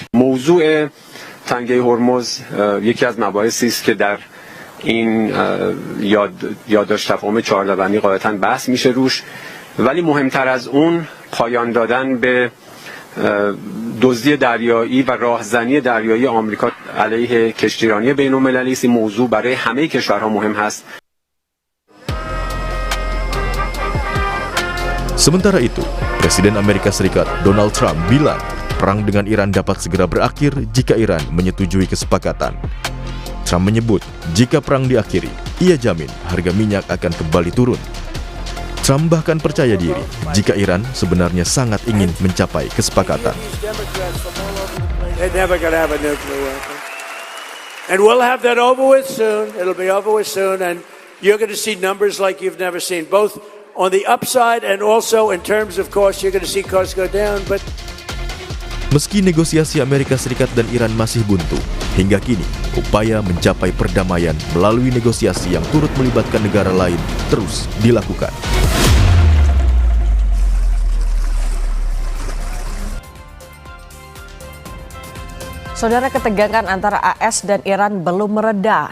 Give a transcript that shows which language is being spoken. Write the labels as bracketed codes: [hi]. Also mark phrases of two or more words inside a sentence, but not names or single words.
[fa] موضوع تنگه هرمز یکی از مباحثی است که در این یادداشت تفاهم 14 بندی غالباً بحث میشه روش، ولی مهمتر از اون پایان دادن به دزدی دریایی و راهزنی دریایی آمریکا علیه کشتیرانی بین‌المللی است. این موضوع برای همه کشورها مهم هست. [id] Sementara itu, Presiden Amerika Serikat Donald Trump bilang perang dengan Iran dapat segera berakhir jika Iran menyetujui kesepakatan. Trump menyebut jika perang diakhiri, ia jamin harga minyak akan kembali turun. Trump bahkan percaya diri jika Iran sebenarnya sangat ingin mencapai kesepakatan. [en] And we'll have that over with soon. It'll be over with soon, and you're going to see numbers like you've never seen, both on the upside and also in terms of cost. You're going to see costs go down. But [id] meski negosiasi Amerika Serikat dan Iran masih buntu, hingga kini upaya mencapai perdamaian melalui negosiasi yang turut melibatkan negara lain terus dilakukan. Saudara, ketegangan antara AS dan Iran belum mereda.